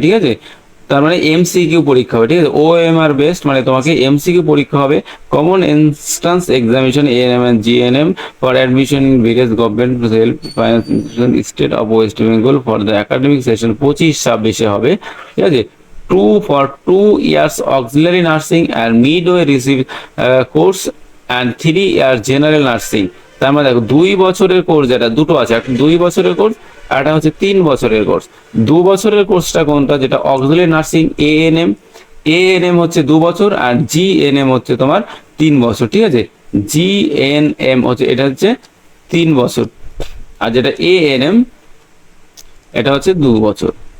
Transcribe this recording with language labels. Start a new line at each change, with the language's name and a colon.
Bangla: ঠিক আছে, তার মানে MCQ পরীক্ষা হবে। ঠিক আছে, OMR বেসড মানে তোমাকে MCQ পরীক্ষা হবে।
English: common entrance examination ANM and GNM for admission in various government help finance state of West Bengal for the academic session 25-26
Bangla: হবে। ঠিক আছে,
English: 2 years auxiliary nursing and midway receive course and 3 years general nursing.
Bangla: তার মানে দেখো 2 বছরের course, যেটা দুটো আছে, একটা 2 বছরের কোর্স আর একটা হচ্ছে 3 বছরের কোর্স। 2 বছরের কোর্সটা কোনটা, যেটা অক্সিলারি নার্সিং ANM হচ্ছে 2 বছর আর GNM হচ্ছে তোমার 3 বছর। ঠিক আছে, GNM হচ্ছে এটা হচ্ছে 3 বছর আর যেটা ANM এটা হচ্ছে 2 বছর।